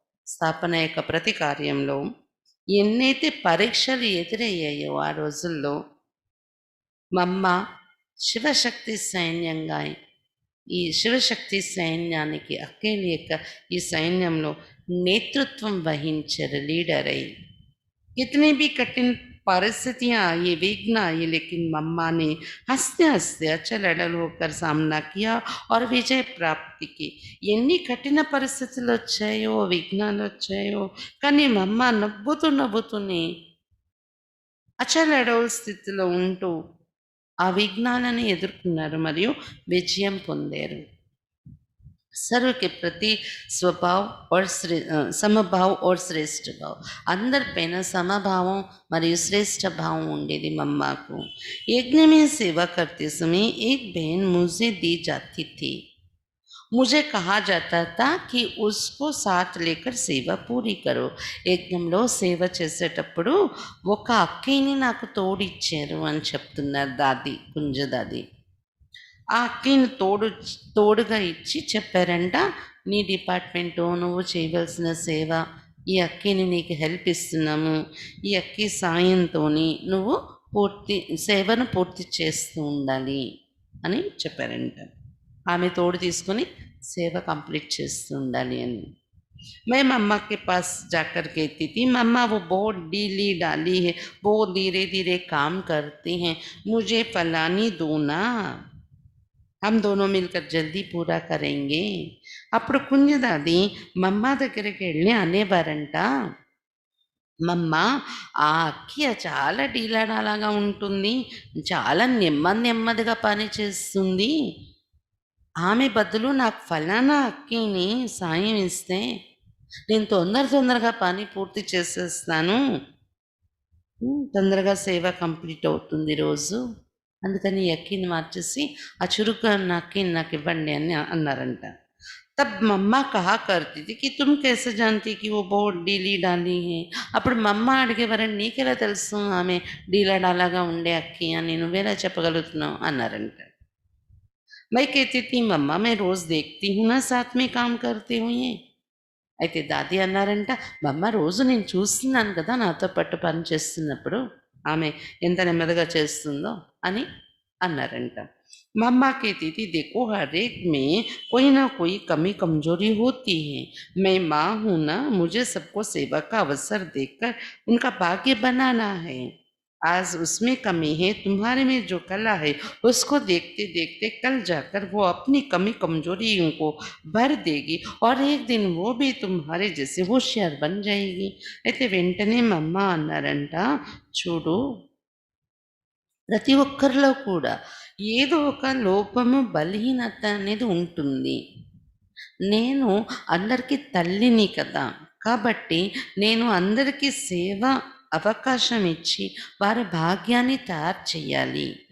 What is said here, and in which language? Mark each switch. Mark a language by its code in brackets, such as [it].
[te] స్థాపన యొక్క ప్రతి కార్యంలో ఎన్నైతే పరీక్షలు ఎదురయ్యాయో ఆ రోజుల్లో మమ్మ శివశక్తి సైన్యంగా ఈ శివశక్తి సైన్యానికి అక్కేలి యొక్క ఈ సైన్యంలో నేతృత్వం వహించారు, లీడర్ అయి. [hi] कितनी भी कठिन परिस्थितियां आई, विघ्न आई, लेकिन मम्मा ने हंसते हंसते अच्छा लड़ल होकर सामना किया और विजय प्राप्ति की. [te] ఎన్ని కఠిన పరిస్థితులు వచ్చాయో, విఘ్నాలు వచ్చాయో, కానీ మమ్మ నవ్వుతూనే అచలడోల్ స్థితిలో ఉంటూ ఆ విఘ్నాలను ఎదుర్కొన్నారు మరియు విజయం పొందారు. [hi] सर्व के प्रति स्वभाव और సమభాव और श्रेष्ठ भाव, [te] అందరిపైన సమభావం మరియు శ్రేష్ఠ భావం ఉండేది మమ్మకు. [hi] यज्ञ में सेवा करते समय एक बहन मुझे दी जाती थी. मुझे कहा जाता था कि उसको साथ लेकर సేవ పూరి करो. [te] యజ్ఞంలో సేవ చేసేటప్పుడు ఒక అక్కని నాకు తోడిచ్చారు అని చెప్తున్నారు దాది, కుంజదాది. ఆ అక్కని తోడుగా ఇచ్చి చెప్పారంట, నీ డిపార్ట్మెంటు నువ్వు చేయవలసిన సేవ, ఈ అక్కని నీకు హెల్ప్ ఇస్తున్నాము, ఈ అక్కి సాయంతో నువ్వు సేవను పూర్తి చేస్తూ ఉండాలి అని చెప్పారంట. ఆమె తోడు తీసుకొని సేవ కంప్లీట్ చేస్తూ ఉండాలి అని. [hi] मैं मम्मा के पास जाकर कहती थी, मम्मा वो बहुत ढीली डाली है, बहुत धीरे धीरे काम करते हैं, मुझे फलानी दो ना, हम दोनों मिलकर जल्दी पूरा करेंगे. [te] అప్పుడు కుంజదాది మమ్మ దగ్గరికి వెళ్ళి అనేవారంట, మమ్మ ఆ అక్కి చాలా డీలాడాలాగా ఉంటుంది, చాలా నెమ్మదిగా పని చేస్తుంది, ఆమె బదులు నాకు ఫలానా అక్కిని సాయం ఇస్తే నేను తొందరగా పని పూర్తి చేసేస్తాను, తొందరగా సేవ కంప్లీట్ అవుతుంది రోజు, అందుకని అక్కిని మార్చేసి ఆ చురుగ్గా ఉన్న అక్కిని నాకు ఇవ్వండి అని అన్నారంట. [hi] तब मम्मा कहा करती थी कि तुम कैसे जानती कि वो बहुत ढीली डाली है. [te] అప్పుడు మమ్మ అడిగేవారండి, నీకెలా తెలుసు ఆమె డీలా డాలాగా ఉండే అక్కి అని, నువ్వేలా చెప్పగలుగుతున్నావు అన్నారంట. [hi] मैं कहती थी मम्मा मैं रोज देखती हूँ ना साथ में काम करते हुए. [te] అయితే దాది అన్నారంట, మమ్మ రోజు నేను చూస్తున్నాను కదా నాతో పాటు పని చేస్తున్నప్పుడు ఆమె ఎంత నెమ్మదిగా చేస్తుందో అని అన్నారంట. [hi] मम्मा कहती थी, देखो हर एक में कोई ना कोई कमी कमजोरी होती है, मैं माँ हूँ ना, मुझे सबको सेवा का अवसर देकर उनका भाग्य बनाना है. आज उसमें कमी है, तुम्हारे में जो कला है उसको देखते देखते कल जाकर वो अपनी कमी कमजोरियों को भर देगी और एक दिन वो भी तुम्हारे जैसे होशियार बन जाएगी. [te] అయితే వెంటనే మా అమ్మ అన్నారంట, చూడు ప్రతి ఒక్కరిలో కూడా ఏదో ఒక లోపము, బలహీనత అనేది ఉంటుంది. నేను అందరికీ తల్లిని కదా! కాబట్టి నేను అందరికీ సేవ అవకాశం ఇచ్చి వారి భాగ్యాన్ని తయారు చేయాలి.